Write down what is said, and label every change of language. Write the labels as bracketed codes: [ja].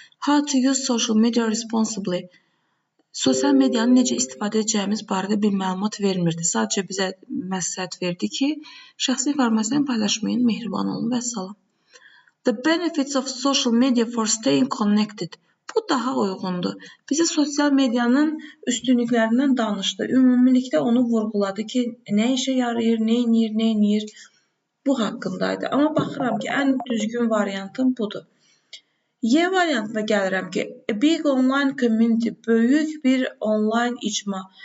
[en] How to use social media responsibly. [az] Sosial medianı necə istifadə edəcəyimiz barədə bir məlumat vermirdi. Sadəcə bizə məsləhət verdi ki, şəxsi informasiyanı paylaşmayın, mehriban olun və salam. The benefits of social media for staying connected. Bu daha uyğundur. Bizə sosial medianın üstünlüklərindən danışdı. Ümumilikdə onu vurğuladı ki, nə işə yarayır, nə edir. Bu haqqındaydı. Amma baxıram ki, ən düzgün variantım budur. Y variantına gəlirəm ki, [en] a big online community, [az] böyük bir online icma.